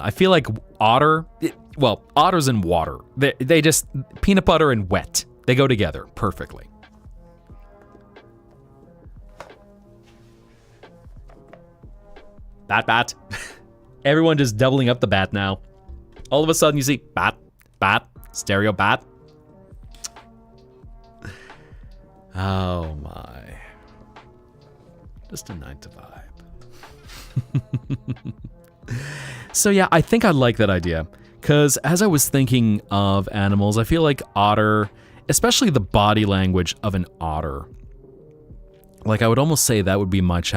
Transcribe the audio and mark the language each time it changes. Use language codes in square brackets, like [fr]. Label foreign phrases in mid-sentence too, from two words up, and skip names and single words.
[en] I feel like otters and water. They just, peanut butter and wet. They go together perfectly. Bat. Everyone just doubling up the bat now. All of a sudden you see bat, stereo bat. Oh my. Just a night to vibe. So yeah, I think I like that idea. Because as I was thinking of animals, I feel like otter, especially the body language of an otter, like I would almost say that would be my challenge.